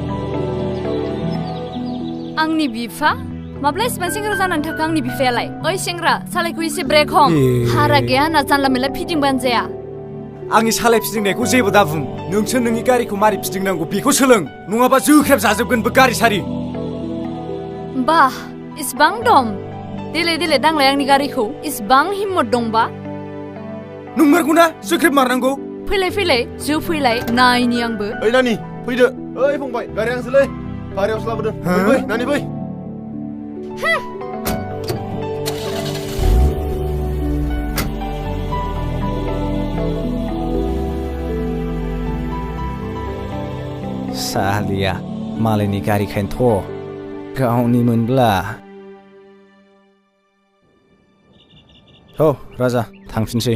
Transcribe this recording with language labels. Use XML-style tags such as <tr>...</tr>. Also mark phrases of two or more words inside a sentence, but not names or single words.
<brx>आंनि बिफा माब्ला इसेबां सेंग्रा जानानै थाखो आंनि बिफायालाय ओइ सेंग्रा सालायखौ एसे ब्रेक हम हारा गैया होनना जानला मेला फिदिंबानो जाया आंनि सालाय फिदिंनायखौ जेबो दाबुं नोंसो नोंनि गारिखौ मारै फिदिंनांगौ बेखौ सोलों नङाबा जोख्रेब जाजोबगोनबो गारि सारि बाह इसिबां दम देले देले दांलाय आंनि गारिखौ इसिबां हिम्मत दंबा नंमारगौना जोख्रेब मारनांगौ फैलाय फैलाय जो फैलाय नायनि आंबो ओइ नानि फैदो ओइ फंबाय गारि आंसोलै भारायावसो लाबोदों फै नानि फै सालिया मालायनि गारिखायनोथ' गावनि मोनब्ला औ राजा थांफिनसै</brx>